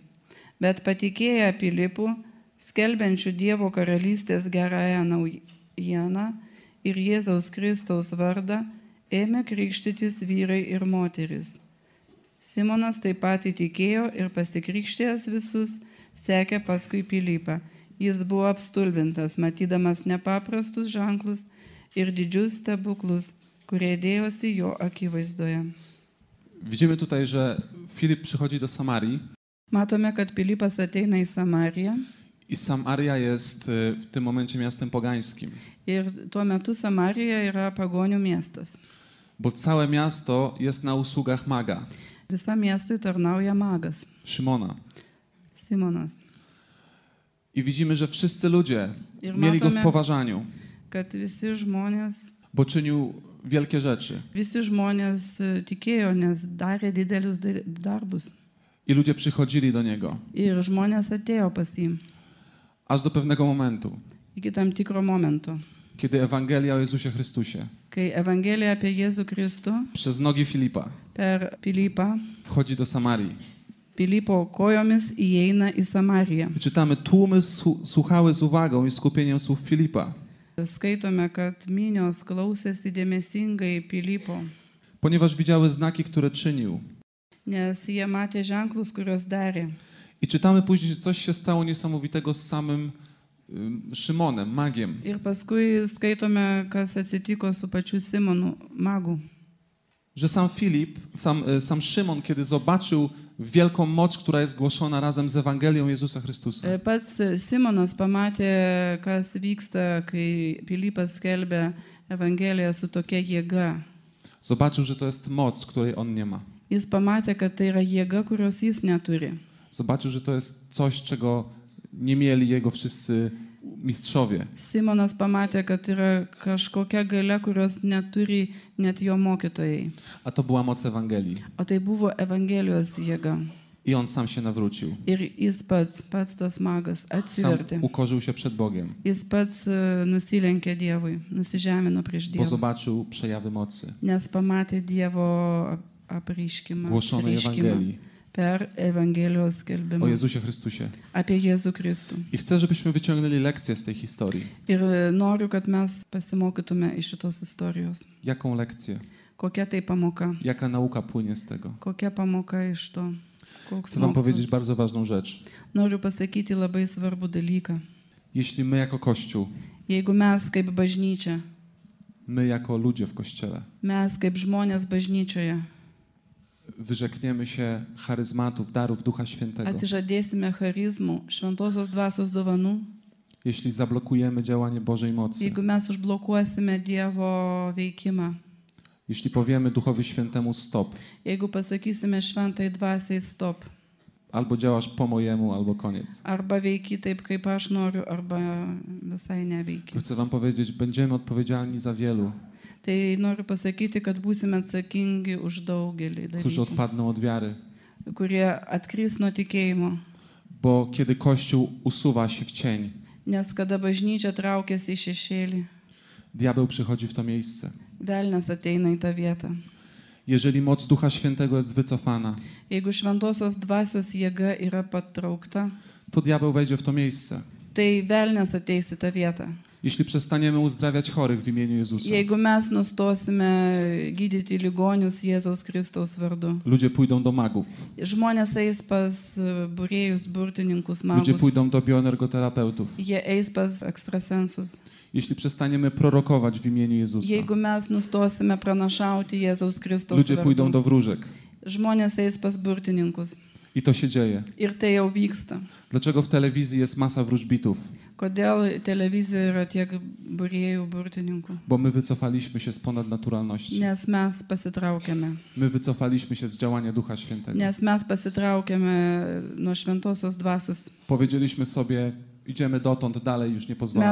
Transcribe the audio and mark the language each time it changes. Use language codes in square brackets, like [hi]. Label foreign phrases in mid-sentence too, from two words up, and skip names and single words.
[lt] Bet patikėję Pilypų, skelbiančių Dievo karalystės gerąją naujieną ir Jėzaus Kristaus vardą, ėmė krikštytis vyrai ir moteris. Simonas taip pat įtikėjo ir pasikrikštėjęs visus sekė paskui Pilypą. Jis buvo apstulbintas, matydamas nepaprastus ženklus ir didžius stebuklus, kurie dėjosi jo akivaizdoje. [pl] Widzimy tutaj, że Filip przychodzi do Samarii [lt] Matome, kad Pilypas ateina į Samariją [pl] I Samaria jest w tym momencie miastem pogańskim, [lt] ir tuo metu Samarija yra pagonių miestas. [pl] bo całe miasto jest na usługach maga, [lt] Visam miestui tarnauja magas, [pl] Szymona. [lt] Simonas. [pl] I widzimy, że wszyscy ludzie [lt] Ir [pl] mieli go w [lt] matome, [pl] poważaniu, [lt] kad visi žmonės [pl] wielkie rzeczy. [lt] Tikėjo, nes darė didelius darbus. [pl] I ludzie przychodzili do niego, [lt] Ir žmonės atėjo pas jį [pl] aż do pewnego momentu, [lt] iki tam tikro momento, [pl] kiedy Ewangelia o Jezusie Chrystusie [lt] kai Evangelija apie Jėzų Kristų [pl] przez nogi Filipa [lt] per Pilypą, [pl] wchodzi do Samarii. [lt] Pilypo kojomis įeina į Samariją. [pl] I czytamy, tłumy słuchały z uwagą i skupieniem słów Filipa, [lt] Skaitome, kad minios klausėsi dėmesingai Pilypo, [pl] ponieważ widziały znaki, które czynił. [lt] nes jie matė ženklus, kuriuos darė. [pl] I czytamy później, że coś się stało niesamowitego z samym Szymonem, magiem. [lt] Ir paskui skaitome, kas atsitiko su pačiu Simonu, magu. [pl] Że sam Filip, sam Szymon, kiedy zobaczył wielką moc, która jest głoszona razem z Ewangelią Jezusa Chrystusa, [lt] Pats Simonas pamatė, kas vyksta, kai Pilypas skelbė Evangeliją su tokia jėga. [pl] zobaczył, że to jest moc, której on nie ma. [lt] Jis pamatė, kad tai yra jėga, kurios jis neturi. [pl] Zobaczył, że to jest coś, czego nie mieli jego wszyscy mistrzowie. [lt] Simonas pamatė, kad yra kažkokia galia, kurios neturi net jo mokytojai. [pl] A to była moc Ewangelii. [lt] O tai buvo Evangelijos jėga. [pl] I on sam się nawrócił. [lt] Ir jis pats tas magas [pl] Sam [lt] atsivertė. [pl] ukorzył się przed Bogiem, [lt] Jis pats nusilenkė Dievui, nusižemino prieš [pl] bo [lt] Dievą, [pl] zobaczył przejawy mocy [lt] nes pamatė Dievo apreiškimą, [pl] głoszonej [lt] apsireiškimą [pl] Ewangelii [lt] per Evangelijos [pl] o [lt] skelbimą [pl] Jezusie Chrystusie. [lt] apie Jėzų Kristų. [pl] I chcę, żebyśmy wyciągnęli lekcję z tej historii. [lt] Ir noriu, kad mes pasimokytume iš šitos istorijos. [pl] Jaką lekcję? [lt] Kokia tai pamoka? [pl] Jaka nauka płynie z tego? [lt] Kokia pamoka iš to? Koks [pl] Chcę wam powiedzieć [lt] mokslas? [pl] bardzo ważną rzecz. [lt] Noriu pasakyti labai svarbų dalyką. [pl] Jeśli my jako Kościół, [lt] Jeigu mes kaip bažnyčia, [pl] my jako ludzie w Kościele [lt] mes kaip žmonės bažnyčioje [pl] wyrzekniemy się charyzmatów, darów Ducha Świętego, [lt] atsižadėsime charizmų, šventosios dvasios dovanų, [pl] jeśli zablokujemy działanie Bożej mocy, [lt] jeigu mes užblokuosime Dievo veikimą, [pl] jeśli powiemy Duchowi Świętemu stop, [lt] jeigu pasakysime šventai dvasiai stop, [pl] albo działasz po mojemu, albo koniec, [lt] arba veiki taip, kaip aš noriu, arba visai neveiki. [pl] to chcę wam powiedzieć, będziemy odpowiedzialni za wielu, [lt] Tai noriu pasakyti, kad būsime atsakingi už daugelį [pl] którzy [lt] dalykų, [pl] odpadną od wiary. [lt] kurie atkris nuo tikėjimo. [pl] Bo kiedy Kościół usuwa się w cień, [lt] Nes kada bažnyčia traukiasi į šešėlį, [pl] diabeł przychodzi w to miejsce. [lt] velnas ateina į tą vietą. [pl] Jeżeli moc Ducha Świętego jest wycofana, [lt] Jeigu šventosios dvasios jėga yra patraukta, [pl] to diabeł wejdzie w to miejsce. [lt] tai velnas ateis į tą vietą. [pl] Jeśli przestaniemy uzdrawiać chorych w imieniu Jezusa, [lt] Jeigu mes nustosime gydyti ligonius Jėzaus Kristaus vardu, [pl] ludzie pójdą do magów, [lt] žmonės eis pas būrėjus, burtininkus, [pl] ludzie [lt] magus, [pl] pójdą do bioenergoterapeutów. [lt] jie eis pas ekstrasensus. [pl] Jeśli przestaniemy prorokować w imieniu Jezusa, [lt] Jeigu mes nustosime pranašauti Jėzaus Kristaus [pl] ludzie pójdą [lt] vardu, [pl] do wróżek. [lt] žmonės eis pas burtininkus. [pl] I to się dzieje. [lt] Ir tai jau vyksta. [pl] Dlaczego w telewizji jest masa wróżbitów? [lt] Kodėl televizijoje yra tiek būrėjų, burtininkų? [pl] Bo my wycofaliśmy się z ponadnaturalności. [lt] Nes mes pasitraukėme. [pl] My wycofaliśmy się z działania Ducha Świętego. [lt] Nes mes pasitraukėme nuo šventosios dvasios. [pl] Powiedzieliśmy sobie, idziemy dotąd, dalej już nie pozwalamy.